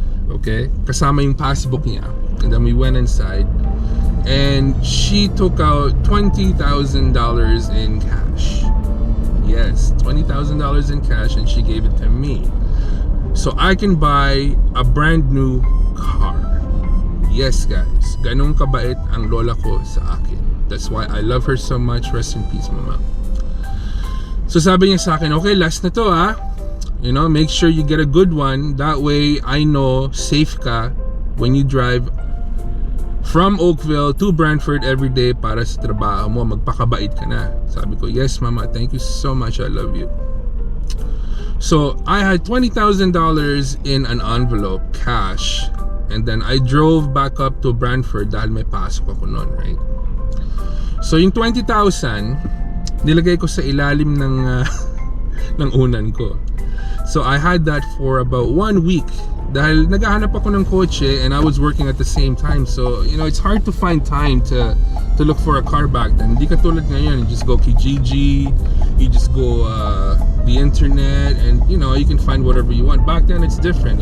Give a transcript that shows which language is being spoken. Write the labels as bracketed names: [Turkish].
[English] Okay? [Filipino] Kasama yung passbook niya. [English] And then we went inside. And she took out $20,000 in cash. Yes, $20,000 in cash, and she gave it to me. So I can buy a brand new car. Yes, guys. [Filipino] Ganun kabait ang lola ko sa akin. [English] That's why I love her so much. Rest in peace, Mama. So sabi niya sa akin, [Filipino] okay, last na to ha. [English] Make sure you get a good one. That way, I know safe ka when you drive from Oakville to Brantford every day [Filipino] para sa trabaho mo. Magpakabait ka na. [English] Sabi ko, yes, Mama, thank you so much. I love you. So, I had $20,000 in an envelope, cash. And then I drove back up to Brantford [Filipino] dahil may pasok ako noon, [English] right? [Filipino] So, yung 20,000, nilagay ko sa ilalim ng ng unan ko. [English] So I had that for about 1 week [Filipino] dahil naghahanap ako ng kotse [English] and I was working at the same time. So it's hard to find time to look for a car back then. [Filipino] Hindi katulad ngayon, [English] you just go Kijiji, you just go the internet, and you can find whatever you want. Back then it's different.